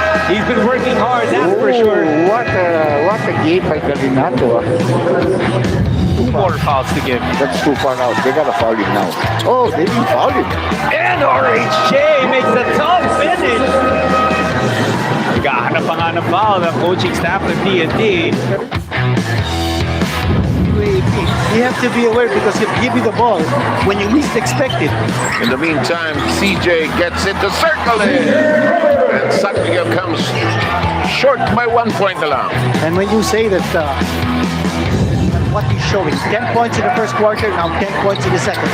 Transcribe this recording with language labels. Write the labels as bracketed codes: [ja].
[en] He's been working hard, that's for sure. What a game by Galinato. 2 more fouls to give. That's too far out. They gotta foul him now. Oh, they didn't foul him. And RHJ makes a tough finish. [tl] Gahanap pa nga ng foul ng coaching staff ng TNT. [en] You have to be aware because he'll give you the ball when you least expect it. In the meantime, CJ gets into circling. And San Miguel comes short by 1 point alone. And when you say that what he's showing, 10 points in the first quarter, now 10 points in the second.